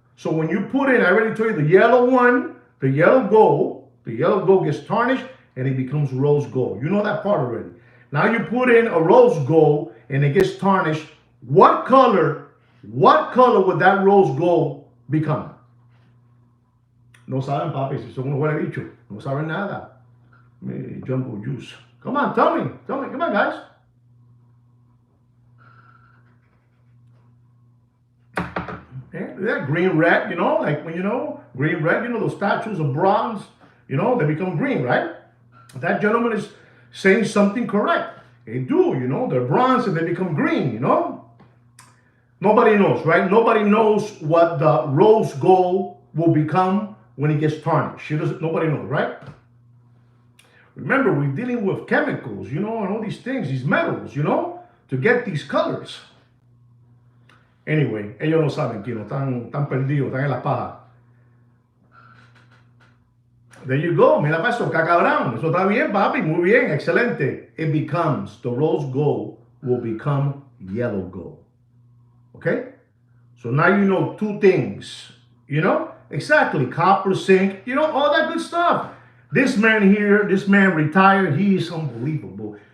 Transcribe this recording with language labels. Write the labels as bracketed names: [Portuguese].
[English] So when you put in, I already told you the yellow one, the yellow gold gets tarnished and it becomes rose gold. You know that part already. Now you put in a rose gold and it gets tarnished. What color would that rose gold become? [Spanish] No saben, papi, si son unos huele bicho. No saben nada. [English] Jumbo juice. Come on, tell me. Come on, guys. Yeah, green, red, like when green, red, those statues of bronze, they become green, right? That gentleman is saying something correct. They do, they're bronze and they become green. Nobody knows, right? Nobody knows what the rose gold will become when it gets tarnished. Nobody knows, right? Remember, we're dealing with chemicals, and all these things, these metals, to get these colors. [Spanish] Anyway, ellos no saben, están perdidos, están en la paja. [English] There you go, [Spanish] mira para eso, cacabrón. Eso está bien, papi, muy bien, excelente. [English] It becomes, the rose gold will become yellow gold. Okay? So now you know two things, Exactly, copper, zinc, all that good stuff. This man here, this man retired, he is unbelievable.